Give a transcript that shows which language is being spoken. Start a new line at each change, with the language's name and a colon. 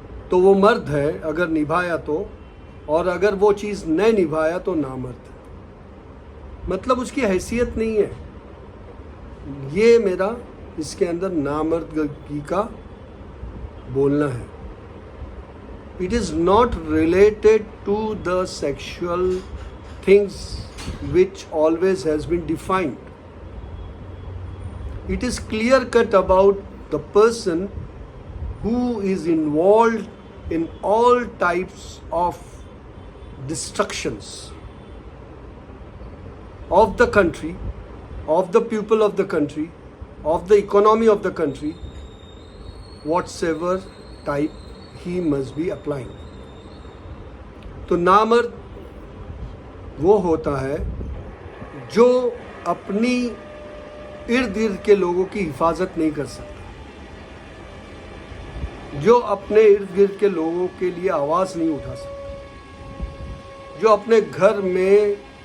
Hindi: तो वो मर्द है अगर निभाया तो, और अगर वो चीज़ नहीं निभाया तो नामर्द। मतलब उसकी हैसियत नहीं है। ये मेरा इसके अंदर नामर्दगी का बोलना है।
English: It is not related to the sexual things which always has been defined. It is clear cut about the person who is involved in all types of destructions of the country, of the people of the country, of the economy of the country, whatsoever type he must be applying.
Hindi: तो नामर्द वो होता है जो अपनी इर्द गिर्द के लोगों की हिफाजत नहीं कर सकता, जो अपने इर्द गिर्द के लोगों के लिए आवाज़ नहीं उठा सकता, जो अपने घर में